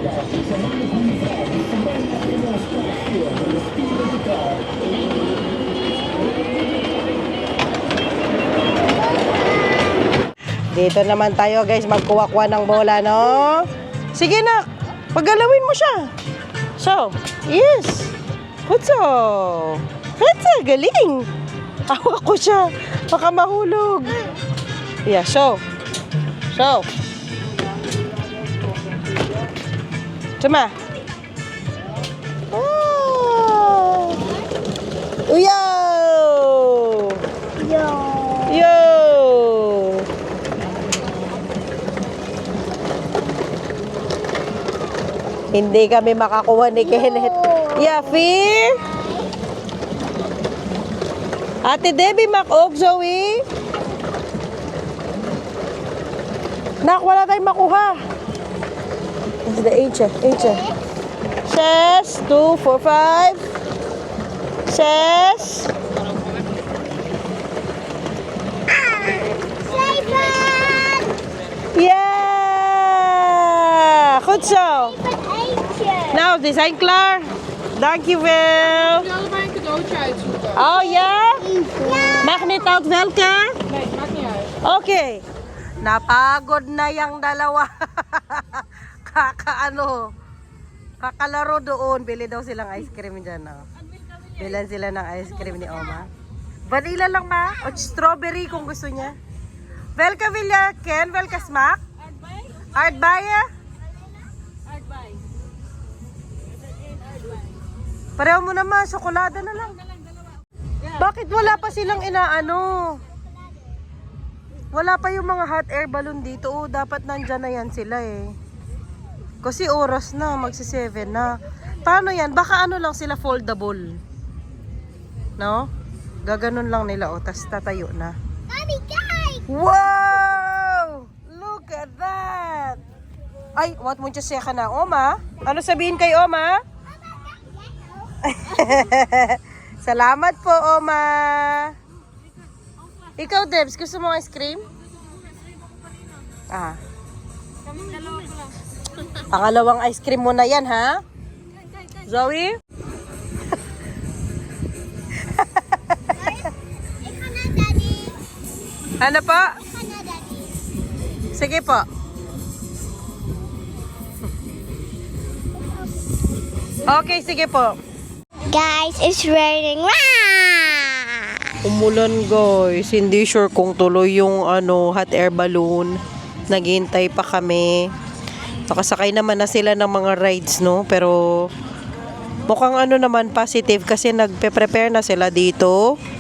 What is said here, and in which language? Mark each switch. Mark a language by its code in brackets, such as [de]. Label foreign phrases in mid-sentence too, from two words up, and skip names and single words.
[tl] Dito naman tayo guys, magkuha-kuha ng bola, no? Sige na, paggalawin mo siya. [en] So, yes. Hutso. [tl] Hutso, galing. Hawak ko siya. Baka mahulog. [en] Yeah, show. Show. Tuma. Oh. Yo. Yo. Yo. [tl] Hindi kami makakuha ni Kenneth. [en] Yeah, Fear. Ate Debbie Macog, Zoe. [tl] Nak, wala tayong makuha. [en] That's the H. Says 2, 4, 5. Says. [nl] Zeven. Yeah! Goed zo. Eentje. Nou, die zijn klaar. Dankjewel. Ik wil allebei een cadeautje uitzoeken. Oh ja? Ja. Mag niet uit welke? Nee, maakt niet uit. [tl] Okay. Napagod na yung dalawa. Kakalaro doon. Bili daw silang ice cream dyan. Oh. Bilan sila ng ice cream ni Oma. Vanilla lang ma. O strawberry kung gusto niya. [nl] Welke wil je, Ken? Welke smaak? Aardbeien? [tl] Pareho mo naman. Tsokolada na lang. Bakit wala pa silang inaano? Wala pa yung mga hot air balloon dito. Oh, dapat nandyan na yan sila eh. Kasi oras na, magsi-7 na. Paano yan? Baka ano lang sila foldable. No? Gaganon lang nila. O, tas tatayo na. [nl] Daddy, kijk. [en] Wow! Look at that! [tl] Ay, what mo siya ka na, Oma? Ano sabihin kay Oma? Salamat po, Oma. Ikaw, Debs, gusto mo ice cream? Ah. Pangalawang ice cream mo na yan, ha? Zoe? [nl] Ik ga naar Daddy. [tl] Ano po? [nl] Ik ga naar Daddy. [tl] Sige po. Okay, sige po. [en] Guys, it's raining. [tl] Umulan guys, hindi sure kung tuloy yung [en] hot air balloon. [tl] Naghihintay pa kami. Nakasakay naman na sila ng mga rides, no? Pero mukhang naman positive kasi nagpe-prepare na sila dito.